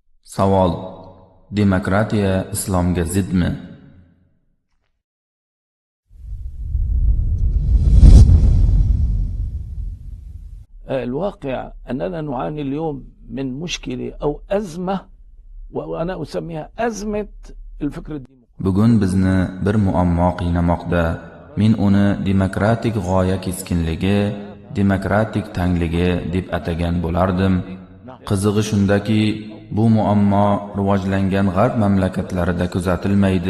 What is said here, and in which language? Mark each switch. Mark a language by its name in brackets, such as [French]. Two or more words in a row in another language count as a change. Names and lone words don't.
[Uzbek] Savol: demokratiya islomga zidmi? [Arabic] الواقع أننا نعاني اليوم من مشكلة أو أزمة، وأنا أسميها أزمة الفكر الديمقراطي. [Uzbek] Bugun bizni bir muammo qiynamoqda. Men uni demokratik g'oya keskinligi, demokratik tangligi deb atagan bo'lardim. Qizig'i shundaki, bu muammo rivojlangan g'arb mamlakatlarida kuzatilmaydi.